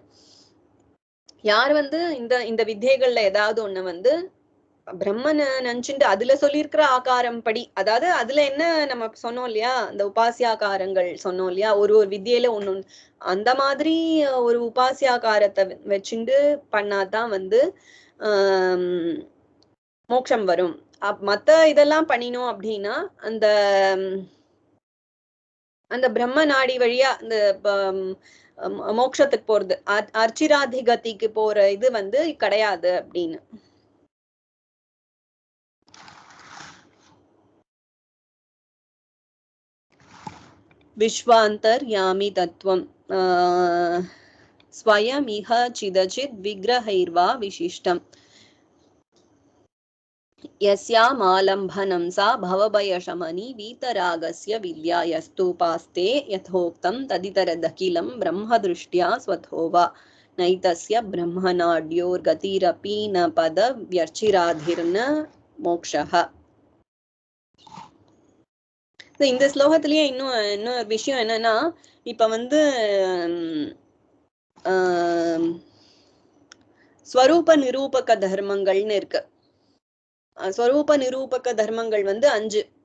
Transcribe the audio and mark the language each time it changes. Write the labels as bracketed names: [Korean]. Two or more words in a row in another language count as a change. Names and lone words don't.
[Tamil] யார் வந்து இந்த வித்தியைகள்ல ஏதாவது ஒண்ணு வந்து பிரம்மனை நினைச்சுட்டு அதுல சொல்லியிருக்கிற ஆகாரம் படி, அதாவது அதுல என்ன நம்ம சொன்னோம் இல்லையா, அந்த உபாசியாகாரங்கள் சொன்னோம் இல்லையா, ஒரு வித்தியில ஒண்ணு அந்த மாதிரி ஒரு உபாசியாகாரத்தை வச்சுட்டு பண்ணாதான் வந்து மோட்சம் வரும். மத்த இதெல்லாம் பண்ணினோம் அப்படின்னா அந்த அந்த பிரம்ம நாடி வழியா அந்த மோட்சத்துக்கு போறது, அர்ச்சிராதிகதிக்கு போற இது வந்து கிடையாது அப்படின்னு. [Sanskrit] विश्वान्तर्यामि तत्त्वं स्वयमिह चिदचित् विग्रहैर्वा विशिष्टम् यस्यामालम्बनं सा भवभयशमनी वीतरागस्य विद्या यस्तूपास्ते यथोक्तं तदितरदखिलं ब्रह्मदृष्ट्या स्वतो वा नैतस्य ब्रह्मनाड्योर्गतिरपि न पदव्यर्चिराधिर्न मोक्षः. [Tamil] இந்த ஸ்லோகத்திலேயே இன்னொரு விஷயம் என்னன்னா, இப்ப வந்து ஸ்வரூப நிரூபக தர்மங்கள்னு இருக்கு. ஸ்வரூப நிரூபக தர்மங்கள் வந்து 5.